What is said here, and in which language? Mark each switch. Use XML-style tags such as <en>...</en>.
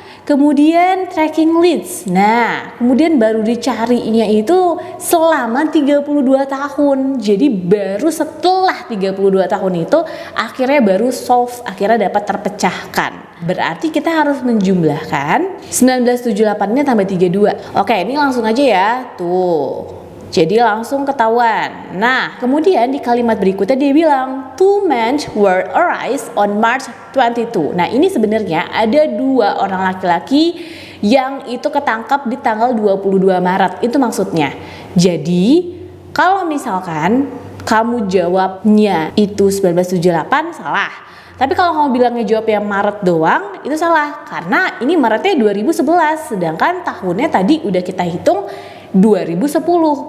<id>Kemudian tracking leads. Nah, kemudian baru dicarinya itu selama 32 tahun. Jadi baru setelah 32 tahun itu akhirnya baru solve, akhirnya dapat terpecahkan. Berarti kita harus menjumlahkan 1978-nya tambah 32. Oke, ini langsung aja ya. Tuh. Jadi langsung ketahuan. Nah, kemudian di kalimat berikutnya dia bilang</id> <en>2 men were arrested on March 22.</en> <id>Nah, ini sebenarnya ada 2 orang laki-laki yang itu ketangkap di tanggal 22 Maret. Itu maksudnya. Jadi, kalau misalkan kamu jawabnya itu 1978 salah. Tapi kalau kamu bilangnya jawab yang Maret doang, itu salah. Karena ini Maretnya 2011, sedangkan tahunnya tadi udah kita hitung 2010.</id>